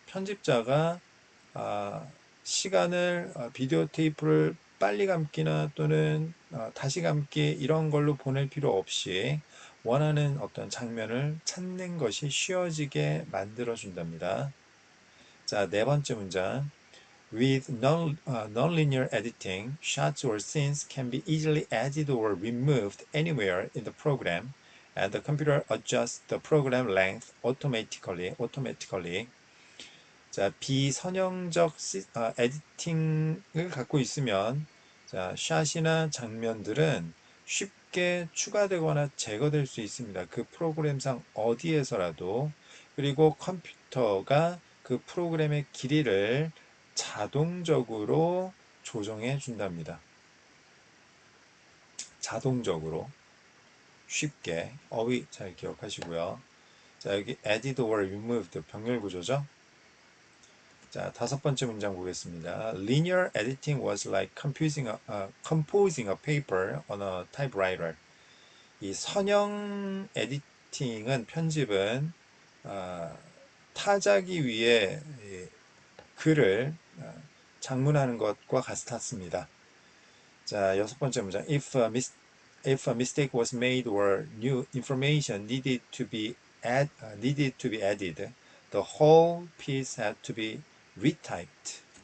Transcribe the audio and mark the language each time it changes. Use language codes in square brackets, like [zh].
[ko] 편집자가, 아, 시간을, 비디오 테이프를 빨리 감기나 또는 다시 감기 이런 걸로 보낼 필요 없이 원하는 어떤 장면을 찾는 것이 쉬워지게 만들어 준답니다. 자, 네 번째 문장. [en] With non-linear editing, shots or scenes can be easily added or removed anywhere in the program, and the computer adjusts the program length automatically. [ko] 자, 비선형적 에디팅을 갖고 있으면 자, 샷이나 장면들은 쉽게 추가되거나 제거될 수 있습니다. 그 프로그램상 어디에서라도. 그리고 컴퓨터가 그 프로그램의 길이를 자동적으로 조정해 준답니다. 자동적으로 쉽게 어휘 잘 기억하시고요. 자, 여기 [en] added or removed [ko] 병렬 구조죠. 자, 다섯 번째 문장 보겠습니다. [en] Linear editing was like composing a paper on a typewriter. [ko] 이 선형 에디팅은 편집은 타자기 위에 글을 장문하는 것과 같았습니다. 자, 여섯 번째 문장. [en] If a mistake was made or new information needed to be added, the whole piece had to be retyped.